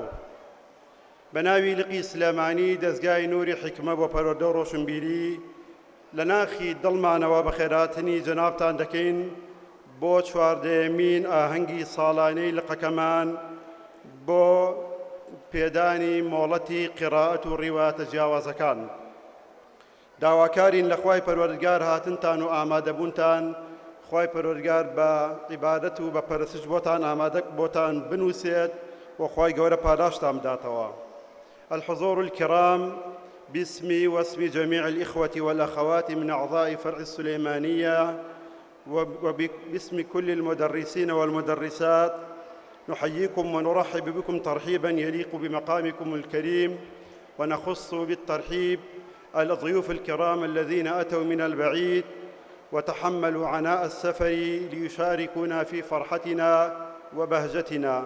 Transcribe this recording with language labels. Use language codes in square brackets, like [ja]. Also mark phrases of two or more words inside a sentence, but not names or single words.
[ckb] بەناوی لقی سلێمانی دەستگای نوری حکمە بۆ پەروەردە و ڕۆشنبیری لە ناخی دڵمانەوە بە خێراتنی جەنابتان دەکەین بۆ چواردەیەمین ئاهەنگی ساڵانەی لقەکەمان بۆ پێدانی مۆڵەتی قیرائەت و ڕیوایەتە جیاوازەکان. داواکارین لە خوای پەروەردگار هاتنتان و ئامادەبوونتان، خوای پەروەردگار بە عیبادەت و بە پەرستش بۆتان ئامادە بۆتان بنووسێت و خوای گەورە پاداشتان بداتەوە. [ar] الحضور الكرام، باسمي واسم جميع الإخوة والأخوات من أعضاء فرع السليمانية وباسم كل المدرسين والمدرسات، نحييكم ونرحب بكم ترحيبا يليق بمقامكم الكريم، ونخص بالترحيب الضيوف الكرام الذين أتوا من البعيد وتحملوا عناء السفر ليشاركونا في فرحتنا وبهجتنا.